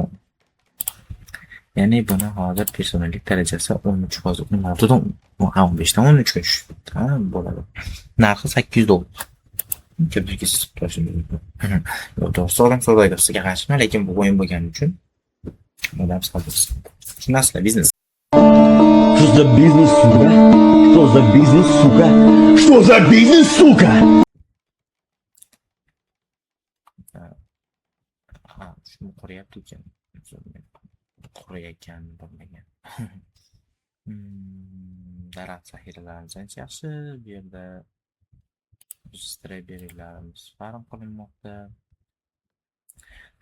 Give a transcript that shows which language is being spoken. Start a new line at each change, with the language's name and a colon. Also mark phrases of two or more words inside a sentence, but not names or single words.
Uzbek: Ya'ni buni hozir personallik darajasi 13 hozir 16 dan 15 dan 13 ga tushdi. Ha, bo'ladi. Narxi $800. Kimdirki to'g'ri savdogarga qarshimi, lekin bu o'yin bo'lgani uchun odam savdosi. Tushunasizlar, biznes.
Russian: Что за бизнес, сука? Что за бизнес, сука? Что за бизнес, сука?
Uzbek: Shuni qurayapti ekan. Qurayotgan bo'lmagan. Daraxt zaxiralarimiz ancha yaxshi. Bu yerda stroberilarimiz farm qilinmoqda.